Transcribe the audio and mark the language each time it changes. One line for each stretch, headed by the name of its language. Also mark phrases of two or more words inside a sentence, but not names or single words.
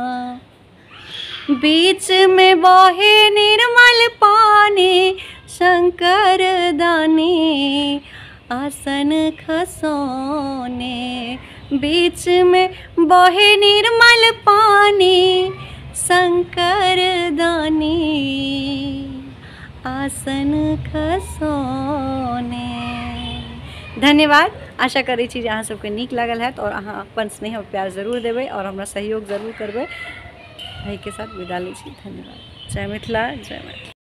Maithili: बीच में बहे निर्मल पानी शंकर दानी आसन खसोने, बीच में बहे निर्मल पानी शंकर दानी आसन खसोने। धन्यवाद। आशा करै छी जे अहाँ सबके नीक लागल हैत और अहाँ अपन स्नेह और प्यार जरूर देबै और हमरा सहयोग जरूर करबै। एहि के साथ विदा लै छी। धन्यवाद। जय मिथिला, जय मैथिली।